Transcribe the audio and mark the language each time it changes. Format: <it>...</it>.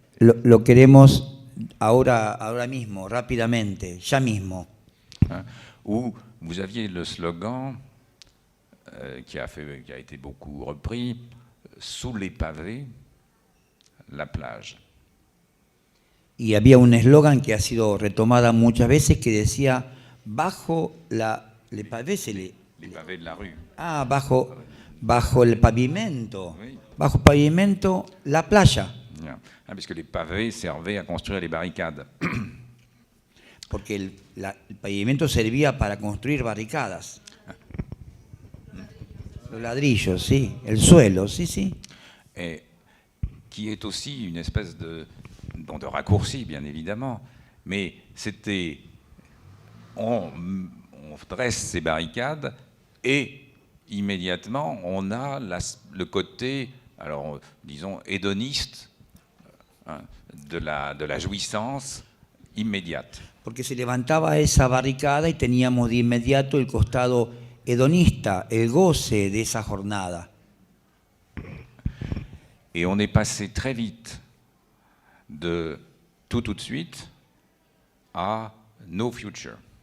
<es>lo queremos ahora mismo, rápidamente, ya mismo.</es> <fr>Hein, où vous aviez le slogan qui a été beaucoup repris, sous les pavés, la plage.</fr> <es>Y había un eslogan que ha sido retomada muchas veces que decía, bajo</es> <fr>les pavés, Les pavés de la rue.</fr> <es>bajo el pavimento,</es> <fr>Oui.</fr> <es>bajo el pavimento, la playa,</es> <fr>Bien. Hein, puisque les pavés servaient à construire les barricades.</fr> <es>porque el pavimento servía para construir barricadas. Los ladrillos, sí, el suelo, sí, sí.</es> <fr>Et qui est aussi une espèce de raccourci, bien évidemment, mais c'était, on dresse ces barricades et immédiatement on a le côté, alors disons, hédoniste, hein, de la jouissance immédiate.</fr> <es>Porque se levantaba esa barricada y teníamos de inmediato el costado hedonista, el goce de esa jornada.</es> <fr>Et on est passé très vite de tout de suite à</fr> <en>no future.</en>